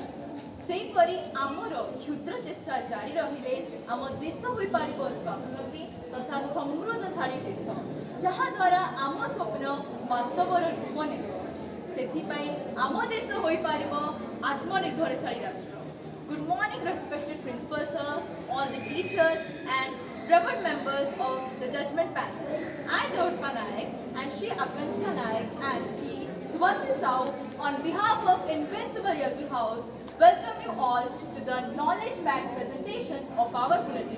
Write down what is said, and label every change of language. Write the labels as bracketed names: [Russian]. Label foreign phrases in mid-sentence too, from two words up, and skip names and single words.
[Odia] ସେହିପରି ଆମର କ୍ଷୁଦ୍ର ଚେଷ୍ଟା ଜାରି ରହିଲେ ଆମ ଦେଶ ହୋଇପାରିବ ସ୍ୱାବଲମ୍ବୀ ତଥା ସମୃଦ୍ଧଶାଳୀ ଦେଶ, ଯାହାଦ୍ୱାରା ଆମ ସ୍ୱପ୍ନ ବାସ୍ତବର ରୂପ ନେବ। ସେଥିପାଇଁ ଆମ ଦେଶ ହୋଇପାରିବ ଆତ୍ମନିର୍ଭରଶାଳୀ ରାଷ୍ଟ୍ର। [English] Good morning, respected principal sir, all the teachers and revered members of the judgment panel. I, Daurpa Naik, and she, Akanksha Naik, and he, Subhashis Rao, on behalf of Invincible Yazoo House, welcome you all to the knowledge-packed presentation of our bulletin.